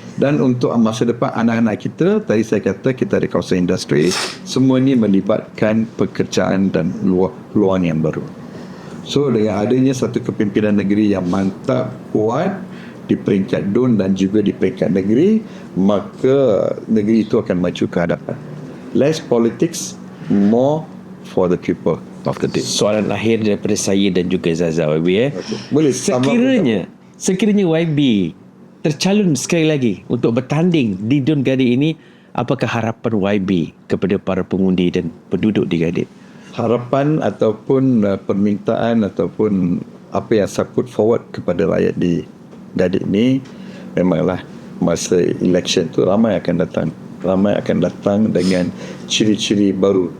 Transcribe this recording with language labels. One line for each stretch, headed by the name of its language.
Malay: Dan untuk masa depan anak-anak kita, tadi saya kata kita ada kawasan industri, semua ini melibatkan pekerjaan dan peluang yang baru. So dengan adanya satu kepimpinan negeri yang mantap, kuat di peringkat DUN dan juga di peringkat negeri, maka negeri itu akan maju ke hadapan.
English: Less politics, more for the people of the day.
Malay: Soalan akhir daripada saya dan juga Zaza, YB. Okay. Boleh Sekiranya YB tercalon sekali lagi untuk bertanding di Dun Gadik ini, apakah harapan YB kepada para pengundi dan penduduk di Gadik? Harapan ataupun permintaan ataupun apa yang saya
English: put forward
Malay: kepada rakyat di Gadik ni, memanglah masa election tu ramai akan datang dengan ciri-ciri baru.